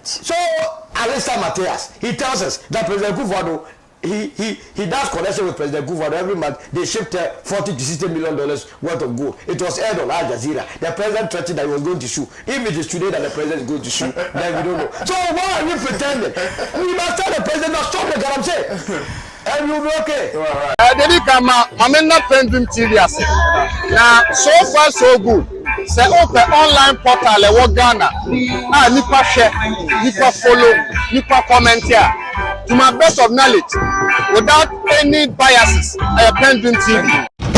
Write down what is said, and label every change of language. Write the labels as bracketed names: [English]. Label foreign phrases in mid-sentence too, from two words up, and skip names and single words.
[English] So, Alistair Matthias, he tells us that President Kufuor, he does connection with President Kufuor every month. They shipped $40 to $60 million worth of gold. It was aired on Al Jazeera. The president threatened that he was going to sue. If it is today that the president is going to sue, then we don't know. So why are we pretending? We must tell the president to stop the Galamsey. And you'll be okay. [Akan] Dedi kama mamena PENDREAM TV ase. [English] Na so far so good. Say open online portal [Akan] e wo [English] Ghana. Nipa share, nipa follow, nipa comment here. To my best of knowledge, without any biases, PENDREAM TV.